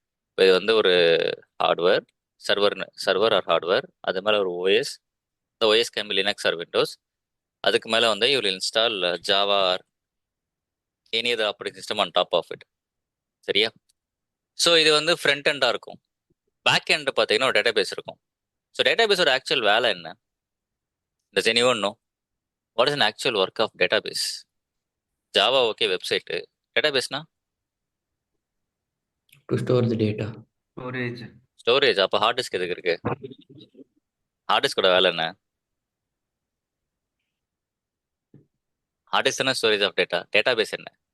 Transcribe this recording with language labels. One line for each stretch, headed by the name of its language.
Tamil: இப்போ இது வந்து ஒரு ஹார்ட்வேர் சர்வர் ஆர் ஹார்ட்வேர், அது மேலே ஒரு ஓஎஸ்.
English: இந்த OS can be Linux or Windows.
Tamil: அதுக்கு மேலே வந்து
English: You will install Java or any other operating system on top of it. சரியா?
Tamil: ஸோ இது வந்து ஃப்ரண்ட் எண்டாக இருக்கும். பேக் எண்ட் பார்த்தீங்கன்னா ஒரு டேட்டாபேஸ் இருக்கும். ஸோ டேட்டாபேஸோட ஆக்சுவல் வேலை என்ன?
English: Does anyone know what is an actual work of database?
Tamil: Java okay, website. டேட்டாபேஸ்னா
English: To store the data.
Tamil: Storage. அப்போ ஹார்ட் டிஸ்க் எதுக்கு இருக்கு? ஹார்ட் டிஸ்கோட வேலை என்ன? ஹார்ட் டிஸ்க் தானே ஸ்டோரேஜ் ஆஃப் டேட்டா. டேட்டாபேஸ் என்ன?